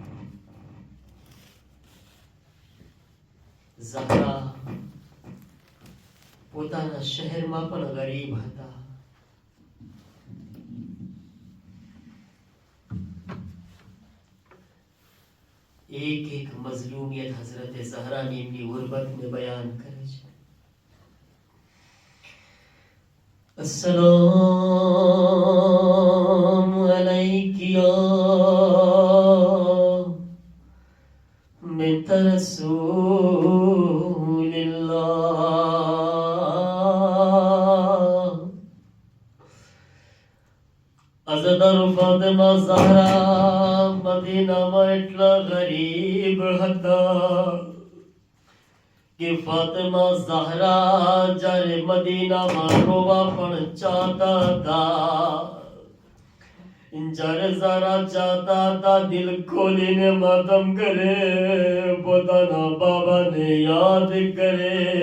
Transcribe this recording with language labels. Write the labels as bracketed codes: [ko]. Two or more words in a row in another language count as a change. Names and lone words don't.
[gu] ઝહરા પોતાના શહેરમાં પણ ગરીબ હતા. એક એક મઝલૂમિયત હઝરતે ઝહરાની એમની ગુરબતને બયાન કરે છે. [ar] السلام عليك يا بنت رسول الله. [gu] અઝદર ફાતિમા ઝહરા મદીનામાં એટલા ગરીબ હતા કે ફાતિમા ઝહરા જ્યારે મદીનામાં રોવા પણ ચાહતા હતા, જ્યારે ઝહરા ચાહતા હતા દિલ ખોલીને માતમ કરે, પોતાના બાબાને યાદ કરે.